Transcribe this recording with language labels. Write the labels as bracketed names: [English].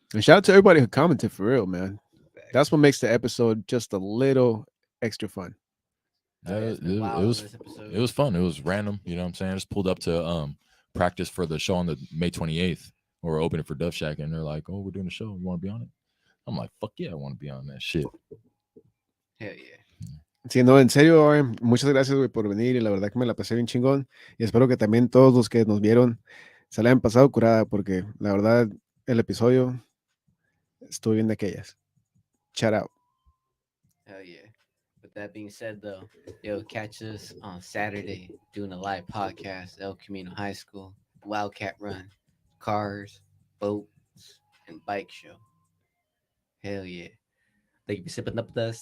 [English] And shout out to everybody who commented for real, man. That's what makes the episode just a little extra fun. Yeah, It's been wild it was on this episode. it was fun. It was random. You know what I'm saying? I just pulled up to practice for the show on the May 28th. Or we're opening for Dove Shack, and they're like, "Oh, we're doing a show. You want to be on it?" I'm like, "Fuck yeah, I want to be on that shit." Hell yeah. [Spanish] Sí, no, en serio, Oren, muchas gracias, güey, por venir. Y la verdad que me la pasé bien chingón. Y espero que también todos los que nos vieron se la hayan pasado curada, porque la verdad, el episodio estuvo bien de aquellas. [English] Shout out. Hell yeah. With that being said, though, yo, catch us on Saturday doing a live podcast, El Camino High School, Wildcat Run, cars, boats, and bike show. Hell yeah. Thank you for sipping up with us.